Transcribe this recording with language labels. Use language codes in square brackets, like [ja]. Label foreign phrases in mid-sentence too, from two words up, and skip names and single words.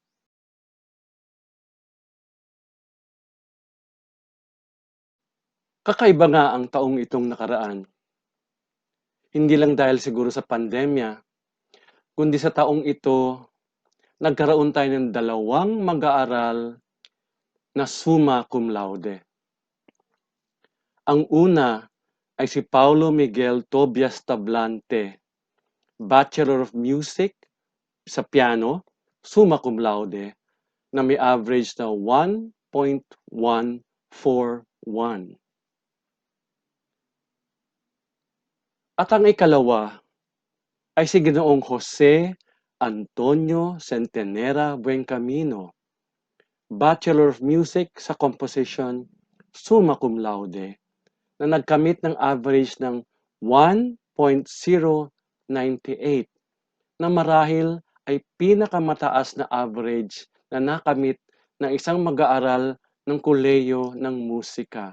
[tl] Kakaiba nga ang taong itong nakaraan. Hindi lang dahil siguro sa pandemya, kundi sa taong ito, nagkaroon tayo ng 2 mag-aaral na [la] summa cum laude. [tl] Ang una ay si Paulo Miguel Tobias Tablante, Bachelor of Music sa piano, [la] summa cum laude, [tl] na may average na 1.141. At ang ikalawa ay si Ginoong Jose Antonio Centenera Buencamino, Bachelor of Music sa Composition, [la] summa cum laude, [tl] na nagkamit ng average ng 1.098, na marahil ay pinakamataas na average na nakamit ng isang mag-aaral ng kolehiyo ng musika.